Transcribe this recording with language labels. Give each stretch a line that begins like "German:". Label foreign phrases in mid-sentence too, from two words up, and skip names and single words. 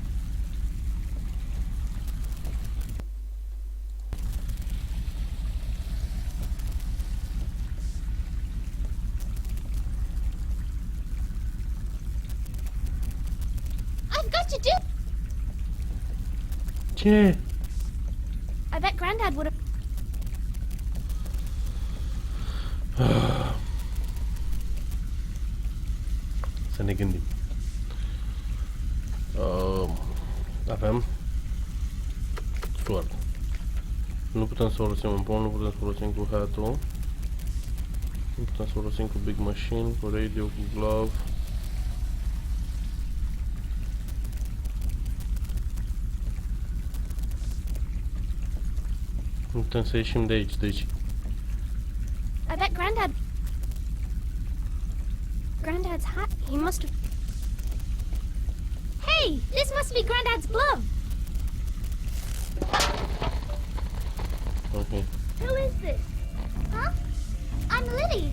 English: I've got to do...
Romanian: Ce?
English: I bet Granddad would have.
Romanian: Să ne gândim. Avem sword. Nu putem să folosim un pom, nu putem să folosim cu hat-ul. Nu putem să folosim cu
English: big machine,
Romanian: cu radio, cu glove. Nu putem să ieșim de aici, deci
English: I bet Granddad's hat. He must have. Hey! This must be Granddad's glove! ok. Who is this? Huh? I'm Lily.